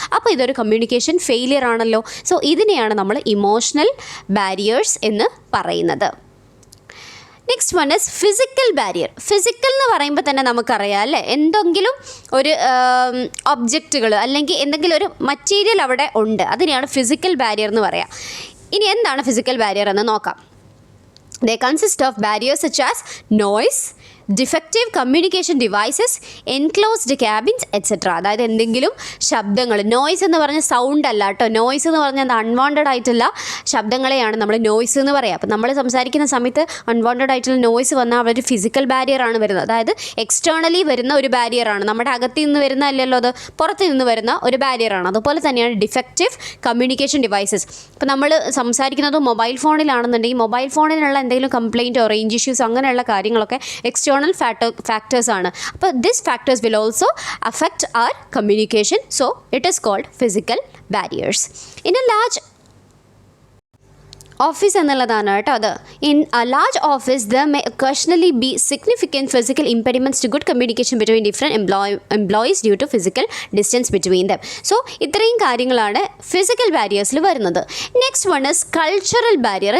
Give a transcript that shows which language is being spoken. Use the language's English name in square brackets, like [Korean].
[Malayalam] അപ്പോൾ ഇതൊരു communication failure ആണല്ലോ. സോ ഇതിനെയാണ് നമ്മൾ ഇമോഷണൽ ബാരിയേഴ്സ് എന്ന് പറയുന്നത്. [English] Next one is physical barrier. [Malayalam] Physical എന്ന് പറയുമ്പോൾ തന്നെ നമുക്കറിയാം അല്ലേ, എന്തെങ്കിലും ഒരു ഒബ്ജക്റ്റുകൾ അല്ലെങ്കിൽ എന്തെങ്കിലും ഒരു മറ്റീരിയൽ അവിടെ ഉണ്ട്, അതിനെയാണ് ഫിസിക്കൽ ബാരിയർ എന്ന് പറയാം. ഇനി എന്താണ് ഫിസിക്കൽ ബാരിയർ എന്ന് നോക്കാം. [English] They consist of barriers such as noise, defective communication devices, enclosed cabins, etc. [Malayalam] അതായത് എന്തെങ്കിലും ശബ്ദങ്ങൾ, നോയ്സ് എന്ന് പറഞ്ഞ സൗണ്ട് അല്ല കേട്ടോ, നോയ്സ് എന്ന് പറഞ്ഞാൽ അൺവാണ്ടഡ് ആയിട്ടുള്ള ശബ്ദങ്ങളെയാണ് നമ്മൾ നോയ്സ് എന്ന് പറയുക. അപ്പോൾ നമ്മൾ സംസാരിക്കുന്ന സമയത്ത് അൺവാണ്ടഡ് ആയിട്ടുള്ള നോയ്സ് വന്നാൽ അവിടെ ഒരു ഫിസിക്കൽ ബാരിയറാണ് വരുന്നത്. അതായത് എക്സ്റ്റേണലി വരുന്ന ഒരു ബാരിയറാണ്, നമ്മുടെ അകത്ത് നിന്ന് വരുന്ന അല്ലല്ലോ, അത് പുറത്ത് നിന്ന് വരുന്ന ഒരു ബാരിയറാണ്. അതുപോലെ തന്നെയാണ് ഡിഫക്റ്റീവ് കമ്മ്യൂണിക്കേഷൻ ഡിവൈസസ്. ഇപ്പോൾ നമ്മൾ സംസാരിക്കുന്നത് മൊബൈൽ ഫോണിലാണെന്നുണ്ടെങ്കിൽ മൊബൈൽ ഫോണിനുള്ള എന്തെങ്കിലും കംപ്ലയിൻറ്റോ റേഞ്ച് ഇഷ്യൂസ് അങ്ങനെയുള്ള കാര്യങ്ങളൊക്കെ എക്സ്റ്റേണൽ factors ആണ്. [English] അപ്പോൾ this factors will also affect our communication, so it is called physical barriers. In a large [Malayalam] office എന്നുള്ളതാണ് കേട്ടോ അത്. [English] In a large office there may occasionally be significant physical impediments to good communication between different employees due to physical distance between them. [Malayalam] So ഇത്രയും കാര്യങ്ങളാണ് physical ബാരിയേഴ്സിൽ വരുന്നത്. [English] Next one is cultural barrier.